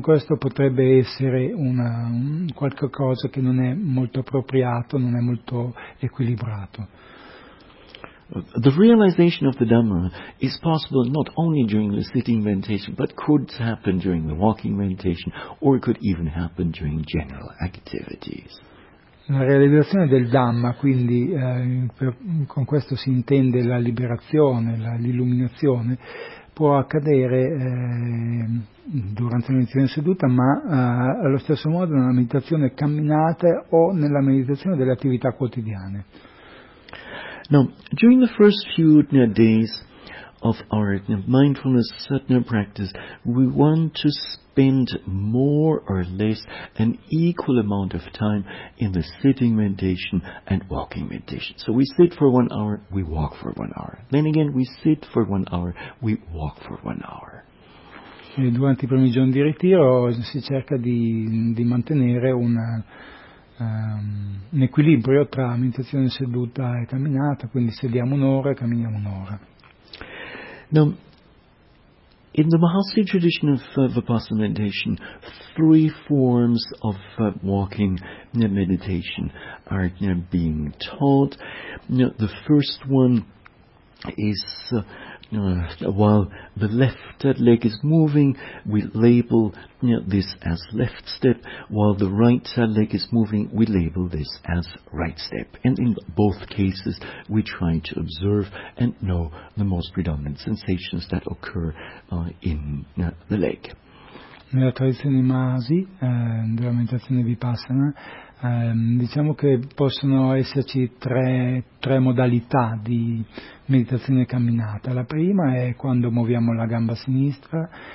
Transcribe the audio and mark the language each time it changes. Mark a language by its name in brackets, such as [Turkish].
[Italian] Questo potrebbe essere qualche cosa che non è molto appropriato, non è molto equilibrato. [English] The realization of the Dhamma is possible not only during the sitting meditation, but could happen during the walking meditation, or could even happen during general activities. [Italian] La realizzazione del Dhamma, quindi con questo si intende la liberazione, l'illuminazione, può accadere durante la meditazione seduta, ma allo stesso modo nella meditazione camminata o nella meditazione delle attività quotidiane. [English] Now, during the first few days of our mindfulness sattva practice, we want to spend more or less an equal amount of time in the sitting meditation and walking meditation. So we sit for 1 hour, we walk for 1 hour. Then again, we sit for 1 hour, we walk for 1 hour. [Italian] E durante i primi giorni di ritiro si cerca di mantenere un equilibrio tra meditazione seduta e camminata, quindi sediamo un'ora e camminiamo un'ora. [English] Now, in the Mahasi tradition of Vipassana meditation, three forms of walking meditation are being taught. The first one is while the left leg is moving, we label this as left step. While the right leg is moving, we label this as right step. And in both cases, we try to observe and know the most predominant sensations that occur in the leg. [Italian] Nella tradizione Mahasi, della meditazione Vipassana, diciamo che possono esserci tre modalità di meditazione camminata. La prima è quando muoviamo la gamba sinistra,